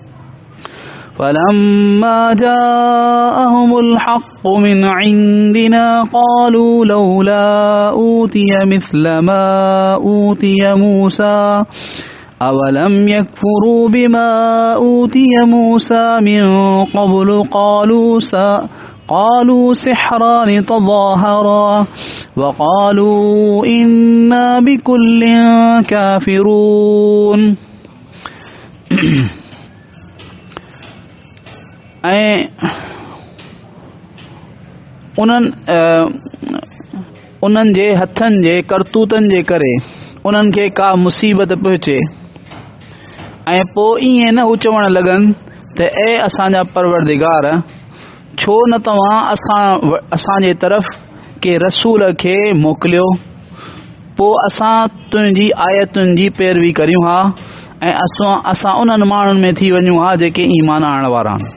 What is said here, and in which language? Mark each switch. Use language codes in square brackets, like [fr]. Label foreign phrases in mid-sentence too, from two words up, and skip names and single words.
[ar] فلما جاءهم الحق من عندنا قالوا لولا أوتي مثل ما أوتي موسى أولم يكفروا بما أوتي موسى من قبل قالوا سحران تظاهرا وقالوا إنا بكل كافرون. [sd] ऐं उन्हनि जे हथनि जे करतूतनि जे करे उन्हनि खे का मुसीबत पहुचे ऐं पोइ ईअं न हू चवणु लॻनि त ए असांजा परवरदिगार, छो न तव्हां असांजे तरफ़ के रसूल खे मोकिलियो, पोइ असां तुंहिंजी आयतुनि जी पैरवी करियूं हा ऐं असां उन्हनि माण्हुनि में थी वञूं हा जेके ईमान आणण वारा आहिनि।